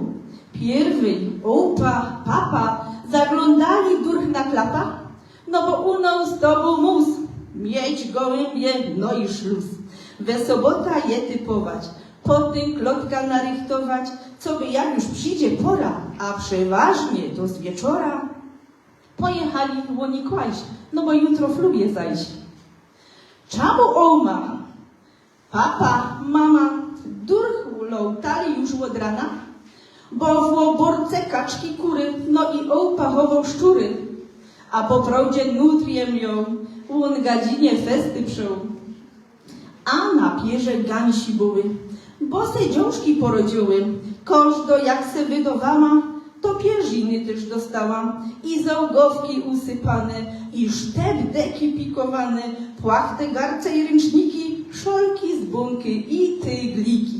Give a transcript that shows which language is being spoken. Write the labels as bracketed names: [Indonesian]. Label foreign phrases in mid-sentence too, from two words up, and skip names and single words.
[Silesian] Pierwej opa, papa zaglądali durch na klapa, no bo unął z tobą mus, mieć gołębie, no i szluz. We sobota je typować, potem klotka narychtować, co by jak już przyjdzie pora, a przeważnie to z wieczora, pojechali w łoni kłaść, no bo jutro w lubie zajść. Czemu oma, papa, mama, durch lątali już od rana, bo w oborce kaczki kury, no i ołpa chował szczury, a po prawdzie nutriem ją, on gadzinie festy przeł. A na pierze gansi były, bo se dziążki porodziły, każdo jak se wydawała, to pierziny też dostała i załogowki usypane, i sztepdeki pikowane, płachte garce i ręczniki, szolki z bunki i tygliki.